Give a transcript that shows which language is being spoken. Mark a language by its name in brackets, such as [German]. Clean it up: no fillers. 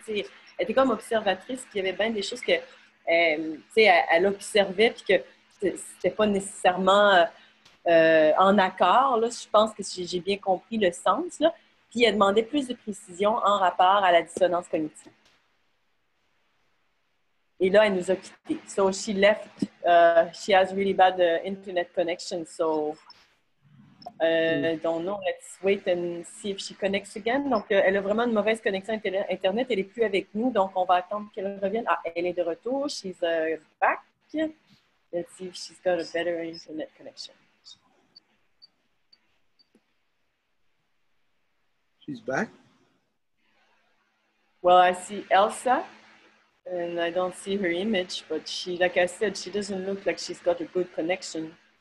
[French] Elle était comme observatrice, puis il y avait bien des choses que, elle observait, puis que c'était pas nécessairement en accord. Là, je pense que j'ai bien compris le sens. Là. Puis elle demandait plus de précision en rapport à la dissonance cognitive. Et là, elle nous a quittés. [English] So she left. She has really bad internet connection. So don't know. Let's wait and see if she connects again. [French] Donc, elle a vraiment une mauvaise connexion Internet. Elle n'est plus avec nous. Donc, on va attendre qu'elle revienne. Ah, elle est de retour. [English] She's back. Let's see if she's got a better internet connection. She's back? Well, I see Elsa, and I don't see her image, but she, like I said, she doesn't look like she's got a good connection.